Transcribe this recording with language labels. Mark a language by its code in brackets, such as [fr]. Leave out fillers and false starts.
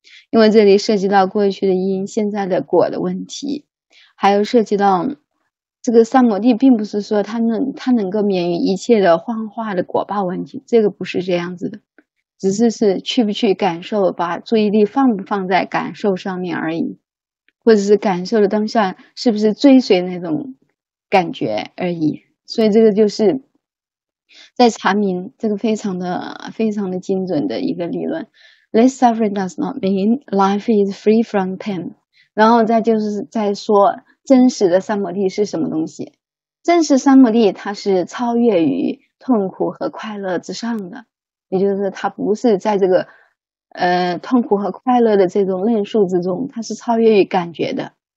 [zh] 因为这里涉及到过去的因、现在的果的问题，还有涉及到这个三摩地，并不是说它能够免于一切的幻化的果报问题，这个不是这样子的，只是去不去感受，把注意力放不放在感受上面而已，或者是感受的当下是不是追随那种感觉而已。所以这个就是在阐明这个非常的精准的一个理论。 [en] Less suffering does not mean life is free from pain。 [zh] 然后再就是在说真实的三摩地是什么东西。真实三摩地它是超越于痛苦和快乐之上的，也就是它不是在这个痛苦和快乐的这种论述之中，它是超越于感觉的。